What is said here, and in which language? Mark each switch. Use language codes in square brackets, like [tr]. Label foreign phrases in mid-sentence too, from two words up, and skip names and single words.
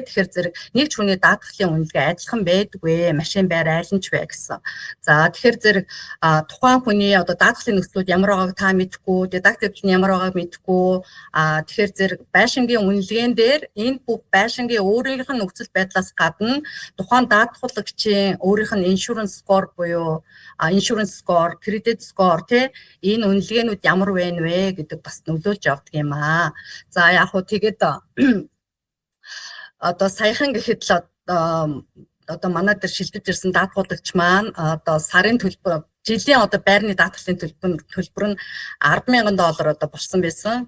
[mn] Тэгэхээр зэрэг нэг ч хүний даатгалын үнэлгээ адилхан байдаггүй. Машин байр аль нь ч вэ гэсэн. За тэгэхээр зэрэг тухайн хүний одоо даатгалын нөхцлүүд ямар байгааг та мэдэхгүй, deductible нь ямар байгааг мэдэхгүй. Тэгэхээр зэрэг байшингийн үнэлгээн дээр энэ бүх байшингийн өөрийн нөхцөл байдлаас гадна тухайн даатгуулагчийн өөрийнх нь [en] insurance score [mn] буюу [en] insurance score, credit score [mn] тий энэ үнэлгээнүүд ямар байна вэ гэдэг бас нөлөөлж явдаг юм аа. За яг хөө тэгээд одоо саяхан гэхэд л одоо манай дээр шилжиж ирсэн даатгуулагч маань одоо сарын төлбөр жилийн одоо байрны даатгалын төлбөр нь $10,000 одоо болсон байсан.